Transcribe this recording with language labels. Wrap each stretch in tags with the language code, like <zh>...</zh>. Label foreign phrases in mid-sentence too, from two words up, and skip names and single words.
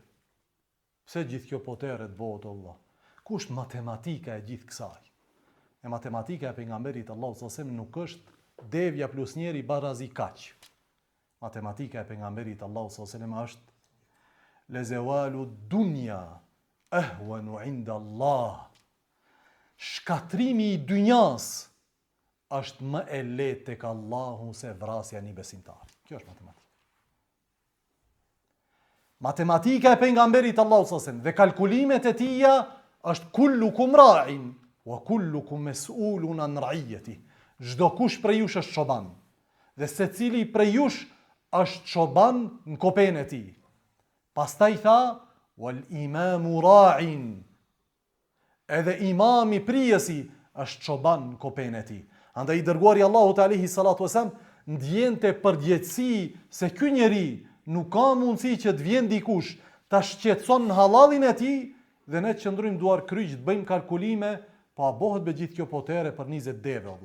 <sq>Pse gjithë kjo potere të bëhet Allah? Ku është matematika e gjithë kësaj? E matematika e pejgamberit Allahut</sq> <ar>صلى الله عليه وسلم</ar> <sq>nuk është devja plus njeri barazi kaq. Matematika e pejgamberit Allahut</sq> <ar>صلى الله عليه وسلم</ar> <sq>është</sq> <ar>لزوال الدنيا أهون عند الله.</ar> <sq>Shkatrimi i dynjas është më e lehtë tek Allahu se vrasja një besimtar. Kjo është matematika. Matematika e pejgamberit Allahu</sq> <ar>صلى الله عليه وسلم</ar> <sq>dhe kalkulimet e tija është</sq> <ar>كلكم راع وكلكم مسؤول عن رعيته.</ar> <sq>Çdo kush prej jush është çoban dhe secili prej jush është çoban në kopen e tij. Pastaj tha</sq> <ar>والإمام راع.</ar> <sq>Edhe imami prijesi është çoban në kopen e tij. Andaj i dërguari Allahu te</sq> <ar>عليه الصلاة والسلام</ar> <sq>ndjente përgjegjësi se ky njeri nuk ka mundësi që të vjen dikush ta shqetëson në halallin e tij dhe ne qëndrojmë duar kryq të bëjmë kalkulime, pa bëhet me gjithë kjo potere për 20 deve, valla.</sq>